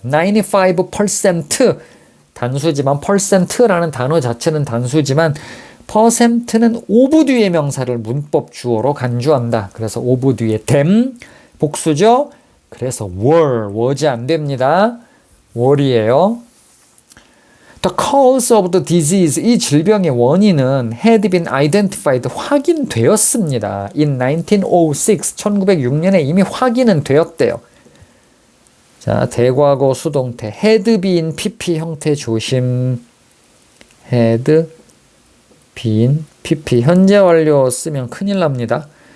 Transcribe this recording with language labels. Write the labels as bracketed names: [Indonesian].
[Korean] 95% 단수지만 percent라는 단어 자체는 단수지만 퍼센트는 오브 뒤의 명사를 문법 주어로 간주한다. 그래서 오브 뒤에 them 복수죠. 그래서 was 안 됩니다. were이에요. [English] The cause of the disease, [Korean] 이 질병의 원인은 [English] had been identified, [Korean] 확인되었습니다. [English] In 1906, [Korean] 1906년에 이미 확인은 되었대요. 자, 대과거 수동태 had been pp 형태 조심. had been pp 현재 완료 쓰면 큰일 납니다.